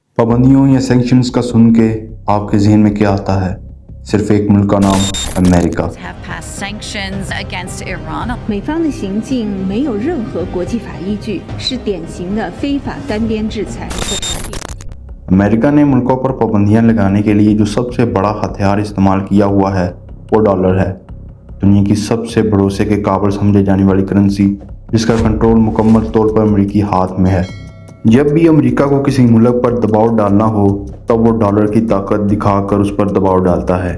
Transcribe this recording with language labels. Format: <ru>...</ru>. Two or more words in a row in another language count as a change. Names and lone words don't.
<hi>पाबंदियों या सैंक्शंस का सुन के आपके जहन में क्या आता है? सिर्फ एक मुल्क का नाम, अमेरिका।</hi> <en>have passed sanctions against Iran.</en> <zh>美方的行径没有任何国际法依据，是典型的非法单边制裁。</zh> <hi>अमेरिका ने मुल्कों पर पाबंदियां लगाने के लिए जो सबसे बड़ा हथियार इस्तेमाल किया हुआ है वो डॉलर है। दुनिया की सबसे भरोसे के काबिल समझे जाने वाली करेंसी जिसका कंट्रोल मुकम्मल तौर पर अमेरिकी हाथ में है। जब भी अमेरिका को किसी मुल्क पर दबाव डालना हो तब वो डॉलर की ताकत दिखाकर उस पर दबाव डालता है।</hi>